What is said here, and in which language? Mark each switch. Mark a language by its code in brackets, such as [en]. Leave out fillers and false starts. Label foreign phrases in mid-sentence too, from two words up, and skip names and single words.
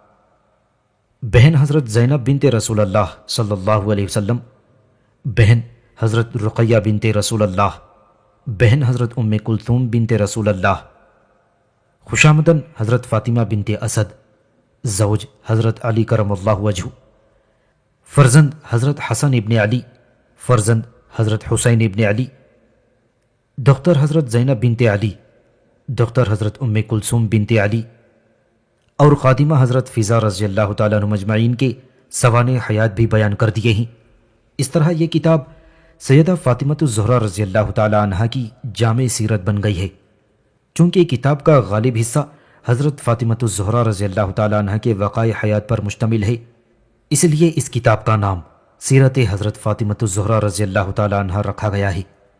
[ur] بہن حضرت زینب بنت رسول اللہ [ar] صلی اللہ علیہ وسلم، [ur] بہن حضرت رقیہ بنت رسول اللہ، بہن حضرت ام کلثوم بنت رسول اللہ، خوشامدن حضرت فاطمہ بنت اسد، زوج حضرت علی [ar] کرم اللہ وجہہ، [ur] فرزند حضرت حسن ابن علی، فرزند حضرت حسین ابن علی، دختر حضرت زینب بنت علی، دختر حضرت ام کلثوم بنت علی، اور خادمہ حضرت فضا [ar] رضی اللہ تعالیٰ عنہ مجمعین [ur] کے سوانح حیات بھی بیان کر دیے ہیں۔ اس طرح یہ کتاب سیدہ فاطمۃ الزہرا [ar] رضی اللہ تعالیٰ عنہا [ur] کی جامع سیرت بن گئی ہے۔ چونکہ کتاب کا غالب حصہ حضرت فاطمۃ الزہرا [ar] رضی اللہ تعالیٰ عنہا [ur] کے وقائع حیات پر مشتمل ہے، اس لیے اس کتاب کا نام سیرت حضرت فاطمۃ الزہرا [ar] رضی اللہ تعالیٰ عنہا [ur] رکھا گیا ہے۔